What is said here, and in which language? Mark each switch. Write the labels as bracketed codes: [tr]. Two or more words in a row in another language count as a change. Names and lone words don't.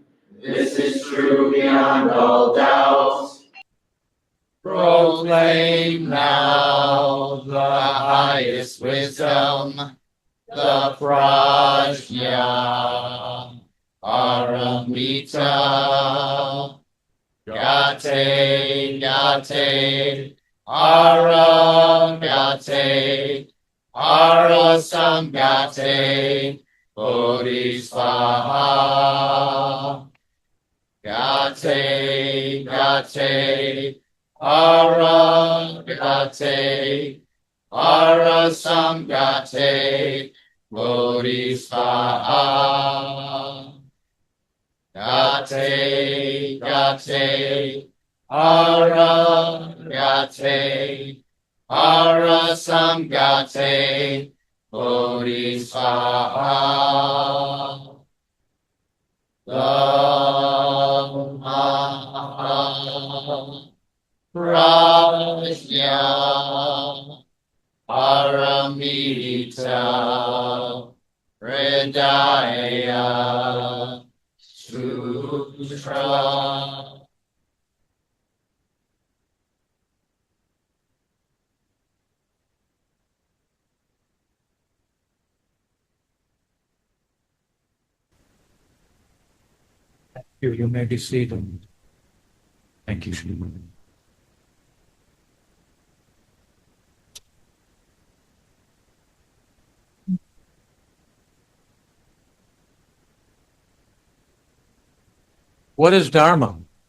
[en] This is true beyond all doubt. Proclaim now the highest wisdom, the [sa] prajna, paramita. Gate, gate, aragate, arasamgate, bodhisvaha. Gate, gate, aragate, arasamgate, bodhisvaha. Gate, gate, aragate, arasamgate, bodhisvaha. [en] Dhamma prajna paramita hridaya sutra. You may be seated. Thank you. What is Dharma?